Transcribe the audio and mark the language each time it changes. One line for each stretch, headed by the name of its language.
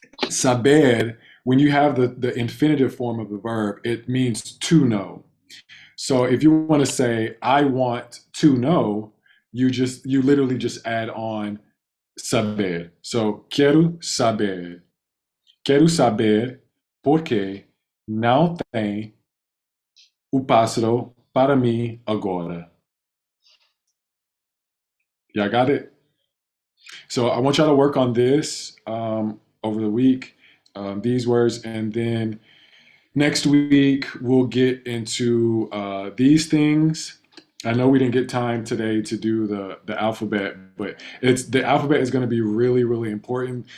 English: Saber, when you have the infinitive form of the verb, it means to know. So if you want to say I want to know, you literally just add on saber.
Portuguese: So quero saber. Quero saber porque não tem o pássaro para mim agora.
English: Y'all got it? So I want y'all to work on this over the week, these words, and then next week we'll get into these things. I know we didn't get time today to do the alphabet, but the alphabet is going to be really, really important.